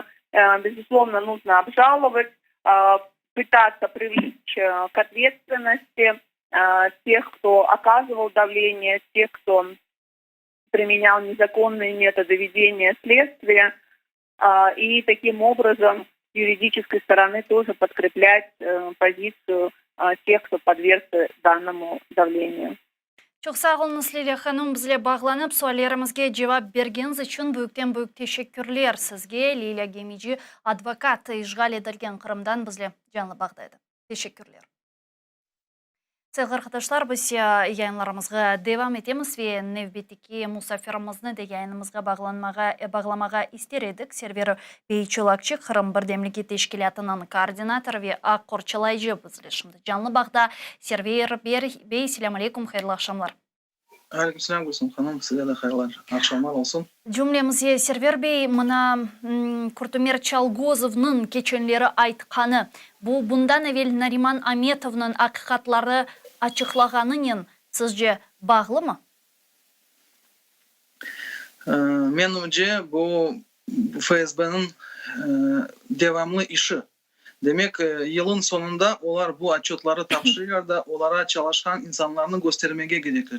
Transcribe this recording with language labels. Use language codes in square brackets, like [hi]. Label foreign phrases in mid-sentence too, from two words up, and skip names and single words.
[ru] Безусловно, нужно обжаловать, пытаться привлечь к ответственности тех, кто оказывал давление, тех, кто применял незаконные методы ведения следствия. И таким образом с юридической стороны тоже подкреплять позицию тех, кто подвергся данному давлению. [crh] Çok sağ olunuz Lilya Hanım, bizle bağlanıp suallerimizge cevap bergeniz için büyük teşekkürler sizge. Lilya Gemici, advokat işgal edilgen Kırım'dan bizle canlı bağdaydı. Teşekkürler. Sevgili arkadaşlar, biz yayınlarımızga devam etemiz ve nevbetiki musafirimizni de yayınımızga bağlamağa ister edik. Server Beyçolakçı, Kırım Birdemligi Teşkilatı'nın koordinatörü ve Akkorçalaycı bizle şimdi canlı bağda. Server Bey, selamun aleyküm, hayırlı akşamlar. Aleykümselam Gülsüm Hanım, size de hayırlı akşamlar olsun. Cümlemize Server Bey, mına Kurtumir Çalgozov'nun keçenleri aytqanı, bundan evvel Nariman Ametov'nun hakikatları açıklağanının sizce bağlı mı? Menimce bu FSB'nin devamlı işi. Demek yılın sonunda onlar bu atçotları tapşırıyor da onlara çalışan insanlarını göstermeye gerekir.